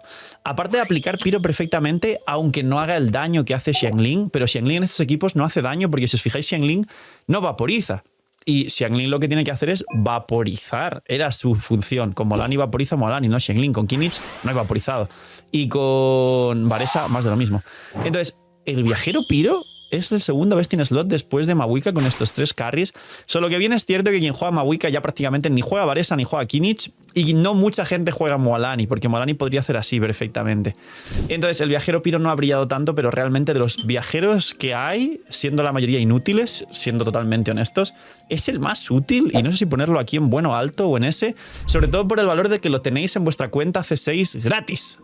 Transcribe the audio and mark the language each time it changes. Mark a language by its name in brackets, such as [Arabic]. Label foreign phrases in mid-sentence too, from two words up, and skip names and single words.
[Spanish] Aparte de aplicar piro perfectamente, aunque no haga el daño que hace Xiangling, pero Xiangling en estos equipos no hace daño porque si os fijáis, Xiangling no vaporiza. Y Xiangling lo que tiene que hacer es vaporizar. Era su función. Con Mualani vaporiza Mualani, no Xiangling. Con Kinich no hay vaporizado. Y con Varesa más de lo mismo. Entonces, el viajero piro es el segundo [English] best in slot [Spanish] después de Mahuika con estos 3 carries. Solo que bien es cierto que quien juega Mahuika ya prácticamente ni juega Varesa ni juega Kinich. Y no mucha gente juega Mualani, porque Mualani podría hacer así perfectamente. Entonces, el viajero piro no ha brillado tanto, pero realmente de los viajeros que hay, siendo la mayoría inútiles, siendo totalmente honestos, es el más útil, y no sé si ponerlo aquí en bueno, alto o en ese, sobre todo por el valor de que lo tenéis en vuestra cuenta C6 gratis.